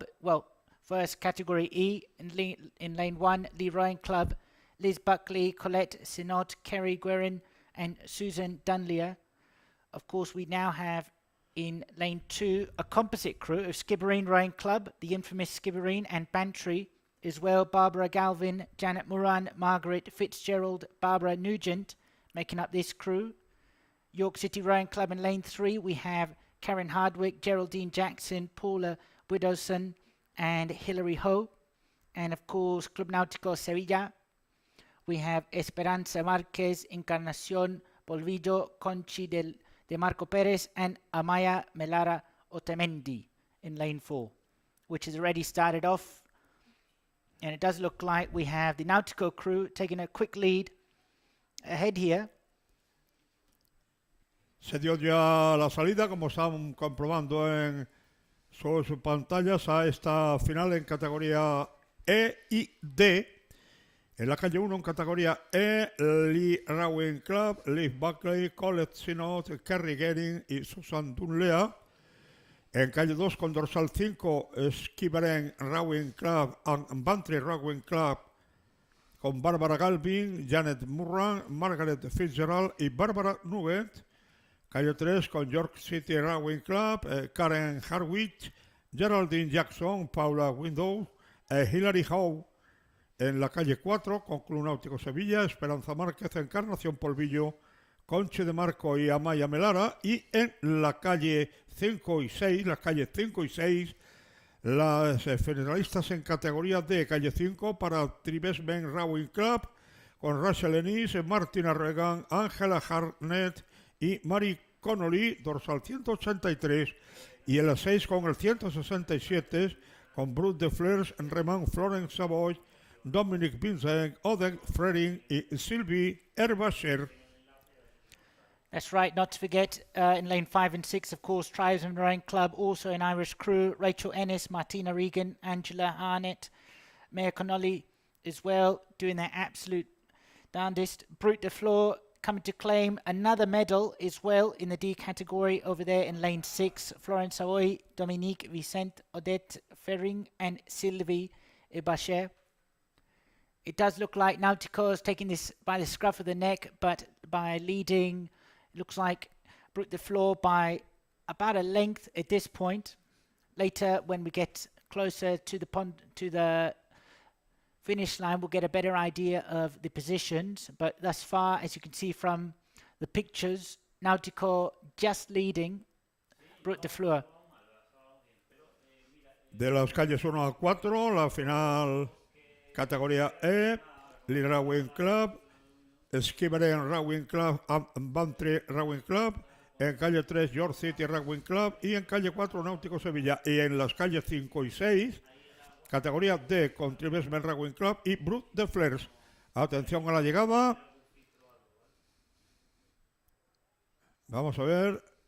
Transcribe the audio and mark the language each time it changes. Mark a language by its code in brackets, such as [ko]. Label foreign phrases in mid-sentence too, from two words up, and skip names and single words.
[en] Well, first category E. In lane 1, Lee Rowing Club. Liz Buckley, Colette Sinot, Kerry Guerin and Susan Dunleer. Of course, we now have in lane 2, a composite crew of Skibbereen Rowing Club, the infamous Skibbereen and Bantry, as well Barbara Galvin, Janet Moran, Margaret Fitzgerald, Barbara Nugent, making up this crew. York City Rowing Club in lane 3, we have Karen Hardwick, Geraldine Jackson, Paula Widowson, and Hilary Ho. And of course, Club Náutico Sevilla, we have Esperanza Márquez, Encarnación Polvillo, Conchi de Marco Pérez, and Amaya Melara Otamendi in lane 4, which has already started off. And it does look like we have the Náutico crew taking a quick lead ahead here. [es] Se dio ya la salida, como están comprobando en sus pantallas, a esta final en categoría E y D. En la calle 1, en categoría E, Lee Rowing Club, Liv Buckley, Colette Sinot, Kerry Gehring y Susan Dunlea. En calle 2, con dorsal 5, Skiberen Rowing Club and Bantry Rowing Club, con Bárbara Galvin, Janet Murran, Margaret Fitzgerald y Bárbara Nugent. Calle 3, con York City Rowing Club, Karen Harwich, Geraldine Jackson, Paula Window, Hilary Howe. En la calle 4, con Club Náutico Sevilla, Esperanza Márquez, Encarnación Polvillo, Conchi de Marco y Amaya Melara. Y en la calle 5 y 6, las calles 5 y 6, las finalistas en categoría D, calle 5, para Tribesmen Rowing Club, con Rachel Ennis, Martina Regan, Ángela Harnett y Mary Connolly, dorsal 183. Y en la 6, con el 167, con Brut de Fleurs, Reman Florence Savoy, Dominic Vincent, Odette Freding y Sylvie Herbacher. [en] That's right, not to forget in lane 5 and 6, of course, Tribesmen Rowing Club, also an Irish crew, Rachel Ennis, Martina Regan, Angela Arnett, Maya Connolly as well, doing their absolute darndest. Brut de Fleur coming to claim another medal as well in the D category over there in lane 6, Florence Savoy, Dominique Vicente, Odette Ferring and Sylvie Herbacher. It does look like Náutico is taking this by the scruff of the neck, but by leading, it looks like Brut de Fleur by about a length at this point. Later, when we get closer to the finish line, we'll get a better idea of the positions. But thus far, as you can see from the pictures, Náutico just leading Brut de Fleur. [es] De las calles 1 a 4, la final categoría E, Lee Rowing Club, Skiberen Rowing Club and Bantry Rowing Club. En calle 3, York City Rowing Club. Y en calle 4, Náutico Sevilla. Y en las calles 5 y 6, categoría D, con Tribesmen Rowing Club y Brut de Fleurs. Atención a la llegada. Vamos a ver.